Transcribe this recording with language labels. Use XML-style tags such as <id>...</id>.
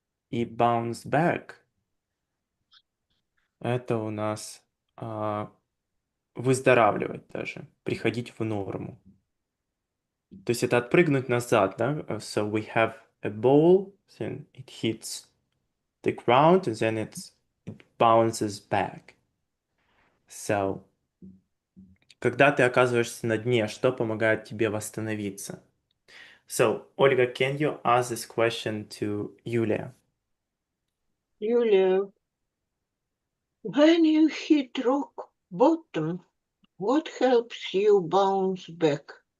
<ru>И bounce back это у нас выздоравливать даже, приходить в норму. То есть это отпрыгнуть назад, да?</ru> <en>So we have a ball, then it hits the ground, and then it bounces back.</en> <ru>So, когда ты оказываешься на дне, что помогает тебе восстановиться?</ru> <en>So, Olga, can you ask this question to Yulia? Julia, when you hit rock bottom, what helps you bounce back?</en>